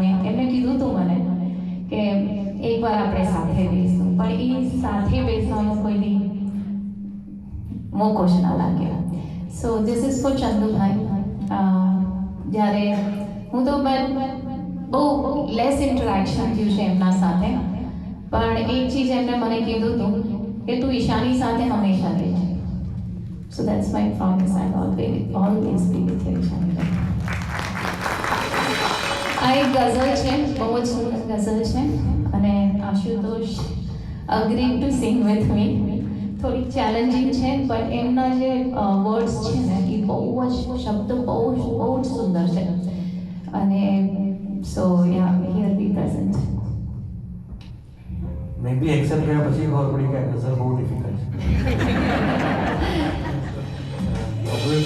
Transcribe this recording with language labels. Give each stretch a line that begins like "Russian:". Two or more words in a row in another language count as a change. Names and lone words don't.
Gujarati: એમને કીધું હતું મને કે એકવાર આપણે સાથે બેસવું, પણ એ સાથે બેસવાનો કોઈની મોકો જ ના લાગ્યો.
English: So this is for ચંદુભાઈ.
Gujarati: જ્યારે હું તો બહુ
English: less interaction
Gujarati: થયું છે એમના સાથે, પણ એક ચીજ એમને મને કીધું હતું કે તું ઈશાની સાથે હંમેશા રહેજે.
English: So that's my promise. I'll always be with you, Ishani.
Gujarati: આ એક ગઝલ છે, બહુ જ સુંદર ગઝલ છે, અને આશુતોષ
English: agreed to sing with me.
Gujarati: થોડી ચેલેન્જિંગ છે, પણ એમના જે વર્ડ્સ છે ને એ બહુ જ શબ્દ બહુ જ સુંદર છે.
English: અને so ya here be present.
Gujarati: મેં બી એક્સેપ્ટ કર્યા પછી ખબર પડી કે ગઝલ બહુ ડિફિકલ્ટ છે.